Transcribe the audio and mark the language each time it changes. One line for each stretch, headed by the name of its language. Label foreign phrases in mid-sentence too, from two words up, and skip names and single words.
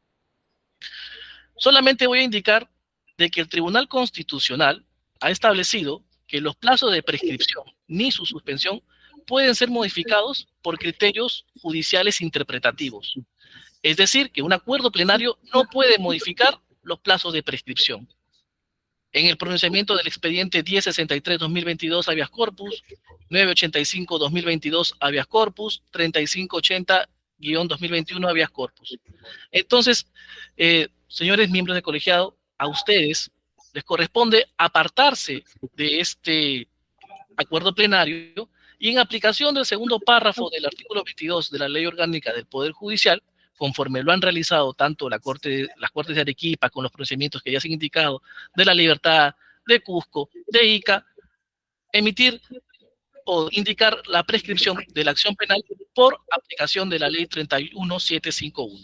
Spanish: Solamente voy a indicar de que el Tribunal Constitucional ha establecido que los plazos de prescripción ni su suspensión pueden ser modificados por criterios judiciales interpretativos. Es decir, que un acuerdo plenario no puede modificar los plazos de prescripción. En el pronunciamiento del expediente 1063-2022
Latin: habeas corpus,
Spanish: 985-2022
Latin: habeas corpus,
Spanish: 3580-2021
Latin: habeas corpus.
Spanish: Entonces, señores miembros del colegiado, a ustedes les corresponde apartarse de este acuerdo plenario y en aplicación del segundo párrafo del artículo 22 de la Ley Orgánica del Poder Judicial, conforme lo han realizado tanto las Cortes de Arequipa con los procedimientos que ya se han indicado, de La Libertad, de Cusco, de Ica, emitir o indicar la prescripción de la acción penal por aplicación de la ley 31751.